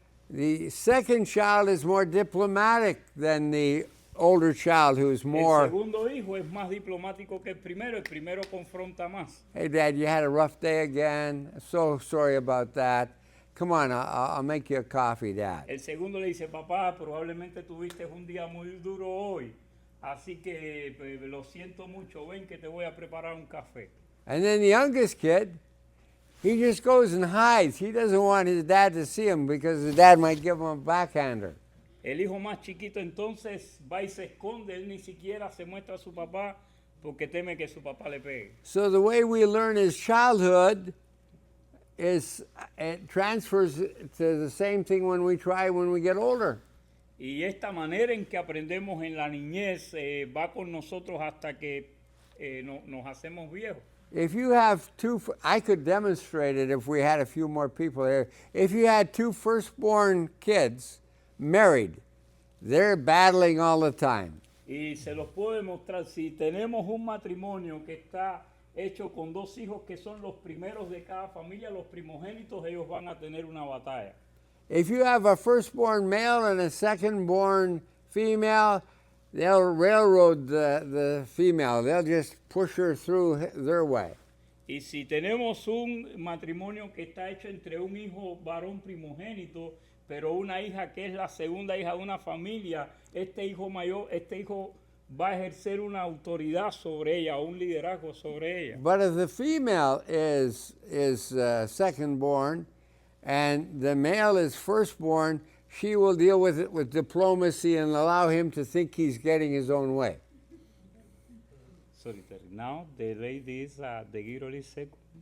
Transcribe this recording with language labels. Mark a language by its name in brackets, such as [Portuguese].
[English] The second child is more diplomatic than the older child who's [Spanish] El [English] more, [Spanish] segundo hijo es más diplomático que el primero confronta más. [English] hey, Dad, you had a rough day again. So sorry about that. Come on, I'll make you a coffee, Dad. [Spanish] El segundo le dice, papá, probablemente tuviste un día muy duro hoy, así que lo siento mucho, ven que te voy a preparar un café. [English] And then the youngest kid, he just goes and hides. He doesn't want his dad to see him because his dad might give him a backhander. [Spanish] El hijo más chiquito entonces va y se esconde, él ni siquiera se muestra a su papá porque teme que su papá le pegue. [English] So the way we learn his childhood is it transfers to the same thing when we get older. [Spanish] Y esta manera en que aprendemos en la niñez va con nosotros hasta que nos hacemos viejos. [English] If you have I could demonstrate it if we had a few more people here. If you had two firstborn kids married, they're battling all the time. [Spanish] Y se los puedo demostrar, si tenemos un matrimonio que está hecho con dos hijos que son los primeros de cada familia, los primogénitos, ellos van a tener una batalla. [English] If you have a firstborn male and a secondborn female, they'll railroad the female. They'll just push her through their way. [Spanish] Y si tenemos un matrimonio que está hecho entre un hijo varón primogénito, pero una hija que es la segunda hija de una familia, este hijo va a ejercer una autoridad sobre ella, un liderazgo sobre ella. [English] But if the female is secondborn and the male is firstborn, she will deal with it with diplomacy and allow him to think he's getting his own way. Sorry, Terry. Now the lady is the girl is second.